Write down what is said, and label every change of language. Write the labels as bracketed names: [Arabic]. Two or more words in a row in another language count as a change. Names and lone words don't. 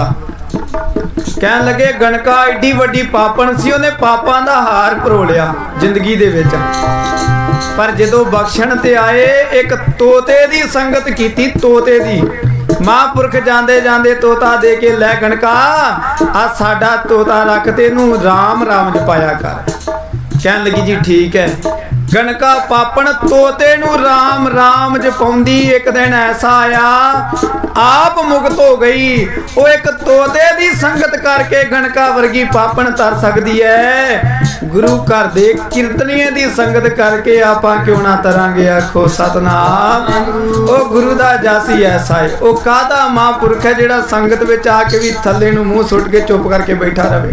[Punjabi] ਕਹਿਣ ਲੱਗੇ ਗਣਕਾ ਏਡੀ ਵੱਡੀ ਪਾਪਣ ਸੀ ਉਨ੍ਹੇ ਪਾਪਾਂ ਦਾ ਹਾਰ ਪਰੋ ਲਿਆ ਜ਼ਿੰਦਗੀ ਦੇ ਵਿਚ, ਪਰ ਜਦੋਂ ਬਖ਼ਸ਼ਣ ਤੇ ਆਏ ਇਕ ਤੋਤੇ ਦੀ ਸੰਗਤ ਕੀਤੀ। ਤੋਤੇ ਦੀ ਮਹਾਪੁਰਖ ਜਾਂਦੇ ਜਾਂਦੇ ਤੋਤਾ ਦੇ ਕੇ ਲੈ ਗਣਕਾ ਆ ਸਾਡਾ ਤੋਤਾ ਰੱਖ ਤੇ ਨੂੰ ਰਾਮ ਰਾਮ ਜਪਾਇਆ ਕਰ। ਕਹਿਣ ਲੱਗੀ ਜੀ ਠੀਕ ਹੈ। ਗਣਕਾ ਪਾਪਣ ਤੋਤੇ ਨੂੰ ਰਾਮ ਰਾਮ ਜਪਾਉਂਦੀ ਇਕ ਦਿਨ ਐਸਾ ਆਇਆ ਆਪ ਮੁਕਤ ਹੋ ਗਈ। ਉਹ ਇਕ ਤੋਤੇ ਦੀ ਸੰਗਤ ਕਰਕੇ ਗਣਕਾ ਵਰਗੀ ਪਾਪਣ ਤਰ ਸਕਦੀ ਹੈ, ਗੁਰੂ ਘਰ ਦੇ ਕੀਰਤਨੀਏ ਦੀ ਸੰਗਤ ਕਰਕੇ ਆਪਾਂ ਕਿਉਂ ਨਾ ਤਰਾਂਗੇ। ਆਖੋ ਸਤਿਨਾਮ। ਓ ਗੁਰੂ ਦਾ ਜਾਸੀ ਐਸਾ ਹੈ, ਓ ਕਾਹਦਾ ਮਹਾਪੁਰਖ ਹੈ ਜਿਹੜਾ ਸੰਗਤ ਵਿਚ ਆ ਕੇ ਭੀ ਥੱਲੇ ਨੂੰ ਮੂੰਹ ਸੁੱਟ ਕੇ ਚੁੱਪ ਕਰਕੇ ਬੈਠਾ ਰਹੇ।